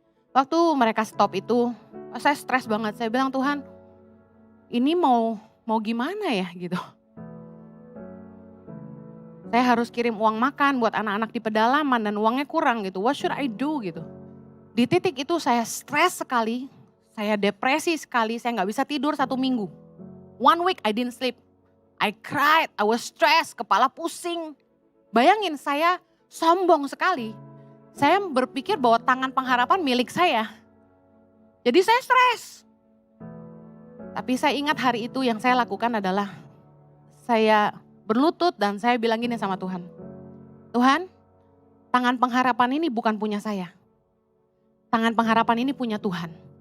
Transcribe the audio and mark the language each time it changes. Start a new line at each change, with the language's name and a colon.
Indonesian: Waktu mereka stop itu, saya stres banget. Saya bilang, Tuhan, ini mau gimana ya gitu. Saya harus kirim uang makan buat anak-anak di pedalaman dan uangnya kurang gitu.
English: What should I do
Indonesian: gitu. Di titik itu saya stres sekali, saya depresi sekali, saya gak bisa tidur 1 minggu.
English: 1 week I didn't sleep. I cried, I was stressed,
Indonesian: kepala pusing. Bayangin saya sombong sekali. Saya berpikir bahwa Tangan Pengharapan milik saya. Jadi saya stres. Tapi saya ingat hari itu yang saya lakukan adalah saya berlutut dan saya bilang gini sama Tuhan. Tuhan, Tangan Pengharapan ini bukan punya saya. Tangan Pengharapan ini punya Tuhan.